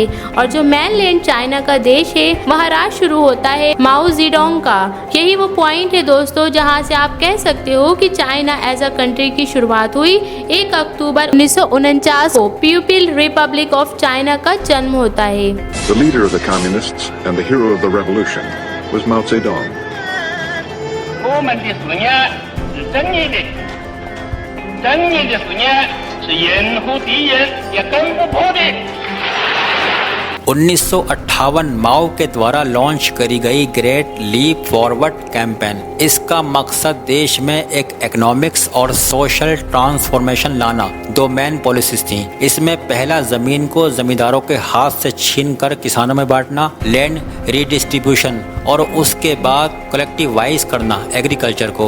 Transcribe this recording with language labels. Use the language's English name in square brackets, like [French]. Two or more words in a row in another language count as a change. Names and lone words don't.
[Hindi] और जो मेनलैंड चाइना का देश है वहाँ राज शुरू होता है माओ जेडोंग का। यही वो पॉइंट है दोस्तों जहाँ से आप कह सकते हो कि चाइना [English] as a country [Hindi] की शुरुआत हुई। 1 अक्टूबर 1949 को पीपल रिपब्लिक ऑफ चाइना का जन्म होता है। [English] The leader of the communists and the hero of the revolution was Mao Zedong. [Chinese] 我们的思念是正义的，正义的思念是任何敌人也攻不破的。 [Hindi] 1958 माओ के द्वारा लॉन्च करी गई ग्रेट लीप फॉरवर्ड कैंपेन। इसका मकसद देश में एक इकोनॉमिक्स और [English] social transformation [Hindi] लाना। 2 [English] main policies [Hindi] थी। इसमें पहला जमीन को जमींदारों के हाथ से छीनकर किसानों में बांटना, [English] land redistribution, [Hindi] और उसके बाद कलेक्टिवाइज करना एग्रीकल्चर को।